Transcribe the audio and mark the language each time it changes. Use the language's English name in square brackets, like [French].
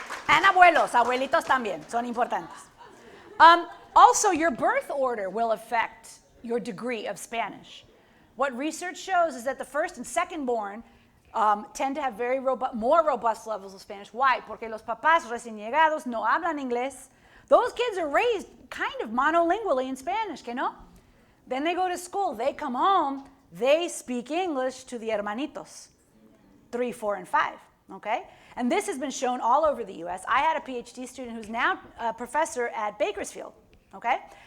[Spanish] And abuelos, abuelitos también, son importantes. [English] Also, your birth order will affect your degree of Spanish. What research shows is that the first and second born tend to have more robust levels of Spanish. Why? [Spanish] Porque los papás recién llegados no hablan inglés. [English] Those kids are raised kind of monolingually in Spanish, [Spanish] que no? [English] Then they go to school, they come home, they speak English to the hermanitos, 3, 4, and 5, okay? And this has been shown all over the US. I had a PhD student who's now a professor at Bakersfield, okay?